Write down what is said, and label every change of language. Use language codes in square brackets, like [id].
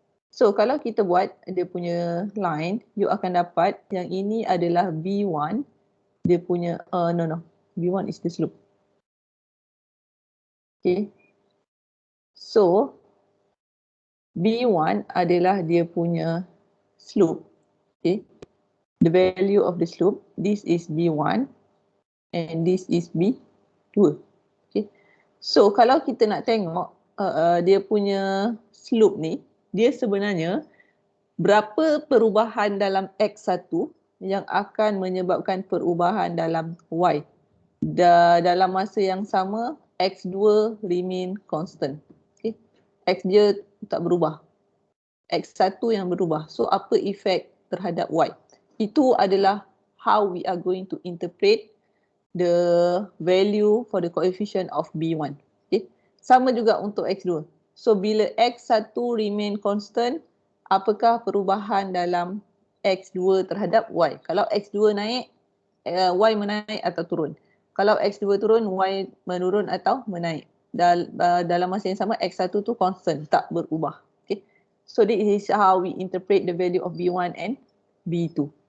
[ms] So kalau kita buat dia punya line, you akan dapat yang ini adalah B1, dia punya B1 [en] is the slope. [ms] Okay. So B1 adalah dia punya slope. Okay. [en] The value of the slope, this is B1 and this is B2. [ms] Okay. So kalau kita nak tengok dia punya slope ni, dia sebenarnya berapa perubahan dalam X1 yang akan menyebabkan perubahan dalam Y. Dalam masa yang sama, X2 [en] remain constant. [ms] Okay. X dia tak berubah. X1 yang berubah. So apa efek terhadap Y? Itu adalah [en] how we are going to interpret the value for the coefficient of B1. Okay. [ms] Sama juga untuk X2. So bila X1 [en] remain constant, [ms] apakah perubahan dalam X2 terhadap Y? Kalau X2 naik, Y menaik atau turun. Kalau X2 turun, Y menurun atau menaik. Dalam masa yang sama, X1 tu constant, tak berubah. Okay. [en] So this is how we interpret the value of B1 and B2.